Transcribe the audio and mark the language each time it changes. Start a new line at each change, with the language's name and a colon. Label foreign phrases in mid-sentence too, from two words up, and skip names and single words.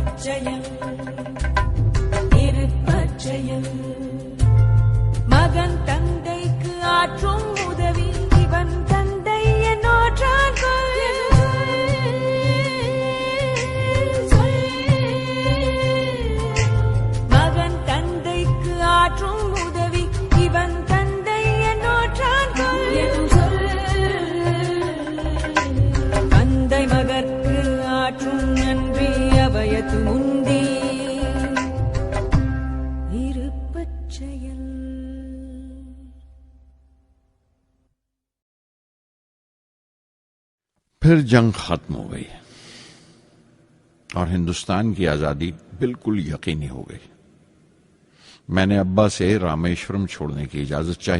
Tamil: இருப்பச்செயல் இருப்பச்செயல் மகன் தந்தைக்கு ஆற்றும் உதவி இவன் தந்தை என்னோற்றான் மகன் தந்தைக்கு ஆற்றும் உதவி இவன் தந்தை என்னோற்றான் தந்தை மகற்கு ஆற்றும் நன்றி அவையத்து முந்தி இருப்பச்செயல்.
Urdu: پھر جنگ ختم ہو گئی اور ہندوستان کی آزادی بالکل یقینی ہو گئی. میں نے ابا سے رامیشورم چھوڑنے کی اجازت چاہی.